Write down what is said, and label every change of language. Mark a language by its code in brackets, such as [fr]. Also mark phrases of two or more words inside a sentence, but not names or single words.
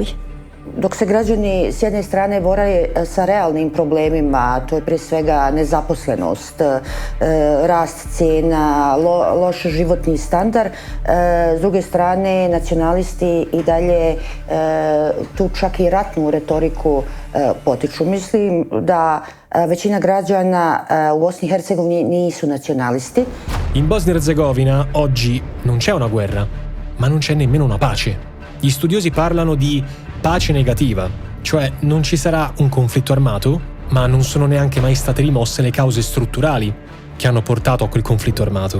[bs] Dok se građani s jedne strane bore sa realnim problemima, to je prije svega nezaposlenost, rast cijena, loš životni standard, s druge strane nacionalisti i dalje tu čak i ratnu retoriku potiču. Mislim da većina građana u Bosni e Hercegovini nisu nacionalisti. [it] In Bosnia-Erzegovina oggi non c'è una guerra, ma non c'è nemmeno una pace. Gli studiosi parlano di pace negativa, cioè non ci sarà un conflitto armato, ma non sono neanche mai state rimosse le cause strutturali che hanno portato a quel conflitto armato.